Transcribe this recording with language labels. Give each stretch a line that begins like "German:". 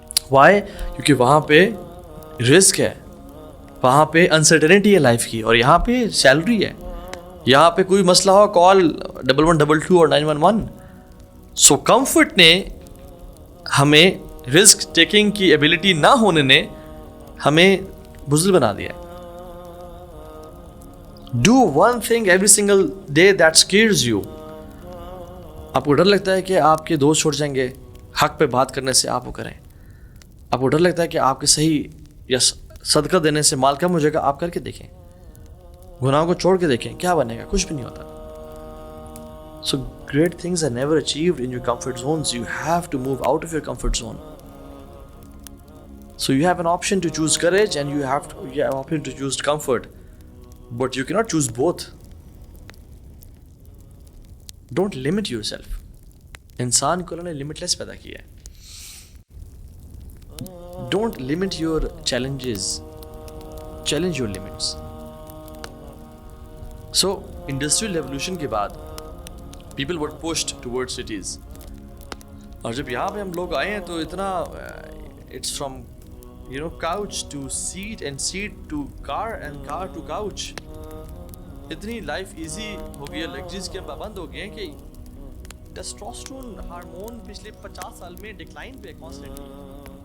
Urdu: Y? کیونکہ وہاں پہ رسک ہے, وہاں پہ انسرٹنٹی ہے لائف کی, اور یہاں پہ سیلری ہے. یہاں پہ کوئی مسئلہ ہو کال 1122 اور 911. سو کمفرٹ نے ہمیں, رسک ٹیکنگ کی ایبلٹی نہ ہونے نے ہمیں بزدل بنا دیا ہے.
English: Do one thing every single day that scares you.
Urdu: آپ کو ڈر لگتا ہے کہ آپ کے دوست چھوڑ جائیں گے, حق پہ بات کرنے سے آپ وہ کریں. آپ کو ڈر لگتا ہے کہ آپ کے صحیح یا صدقہ دینے سے مال کم ہو جائے گا, آپ کر کے دیکھیں, گناہوں کو چھوڑ کے دیکھیں, کیا بنے گا؟ کچھ بھی نہیں ہوتا.
English: So great things are never achieved in your comfort zones. You have to move out of your comfort zone. So you have an option to choose courage and you have an option to choose comfort. But you cannot choose both. Don't limit yourself.
Urdu: انسان کو انہوں نے limitless پیدا کیا ہے.
English: Don't limit your challenges. Challenge your limits. So, industrial revolution
Urdu: کے بعد
English: people were pushed towards cities.
Urdu: اور جب یہاں پہ ہم لوگ آئے ہیں تو اتنا
English: it's from couch to seat and seat to car and car to couch.
Urdu: اتنی لائف ایزی ہو گئی ہے, لگژریز کے پابند ہو گئے ہیں کہ ٹیسٹوسٹرون ہارمون پچھلے 50 سال میں ڈکلائن پہ کانسٹنٹلی.